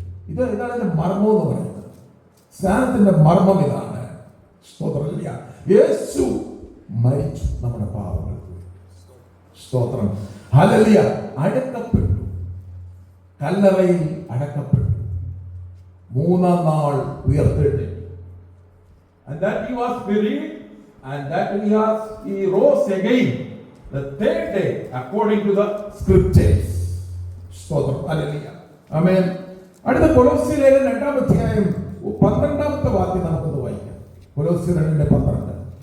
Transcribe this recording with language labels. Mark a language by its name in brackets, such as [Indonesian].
[Malayalam] ഇതാണ് എന്റെ മർമ്മം എന്ന് പറയുന്നത്. സ്നാനത്തിന്റെ മർമ്മം ഇതാണ്. സ്തോത്രം, യേശു മരിച്ചു നമ്മുടെ പാപങ്ങൾക്ക്. സ്തോത്രം, ഹല്ലേലൂയ. അടക്കപ്പെട്ടു, കല്ലറയിൽ അടക്കപ്പെട്ടു, മൂന്നാം നാൾ ഉയർത്തെഴുന്നേറ്റു. [English] And that he was buried, and that he rose again the third day according to the scriptures. [Malayalam] സ്തോത്രം, ഹല്ലേലൂയ, ആമേൻ. അടുത്ത കൊലോസ്യ ലേഖനം 2-ാം അധ്യായം 12-ാമത്തെ വാക്യം നമുക്കൊന്ന് വായിക്കാം. കൊലോസ്യ 2:12.